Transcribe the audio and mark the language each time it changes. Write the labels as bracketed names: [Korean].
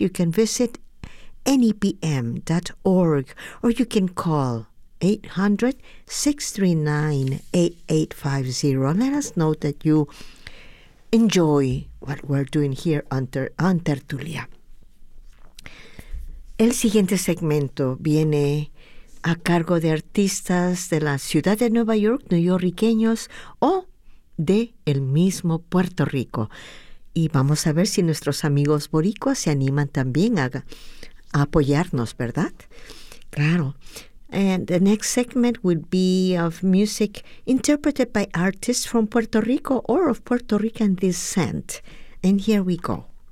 [English] You can visit nepm.org or you can call 800-639-8850. Let us know that you enjoy what we're doing here on Tertulia. [Spanish] El siguiente segmento viene a cargo de artistas de la ciudad de Nueva York, neoyorriqueños o de el mismo Puerto Rico. Y vamos a ver si nuestros amigos boricuas se animan también a apoyarnos, ¿verdad? Claro. [English] And the next segment will be of music interpreted by artists from Puerto Rico or of Puerto Rican descent. And here we go.